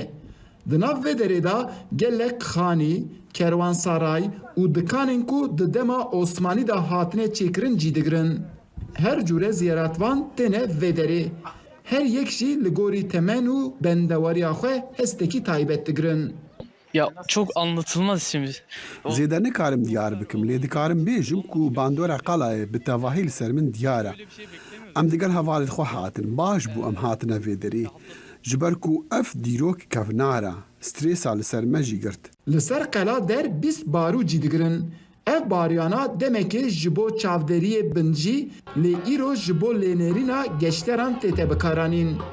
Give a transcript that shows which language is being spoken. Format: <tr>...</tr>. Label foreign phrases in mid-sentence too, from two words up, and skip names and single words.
<ku>Di nav vê derê da gelek xanî, kerwansaray û dikanên ku di dema Osmanî da hatine çêkirin cî digirin. Her cure ziyaretvan têne vê derê. Her yek jî li gorî temen û bendewariya xwe hestekî taybet digirin.</ku> <tr>Ya çok anlatılmaz şimdi.</tr> <ku>Zêde nikarim diyar bikim lê dikarim bêjim ku bandora qalayê bi tevahî li ser min diyar e. Em digel hevalê xwe hatin baş bû em hatine vê derê. Ji ber ku ev dîrok kevnar e strêsa li ser me jî girt. Li ser qela der 20 barû cî digirin. Ev baryana demekê ji bo çavderiyê bincî lê îro ji bo lênerîna geşteran tête bikaranîn.</ku>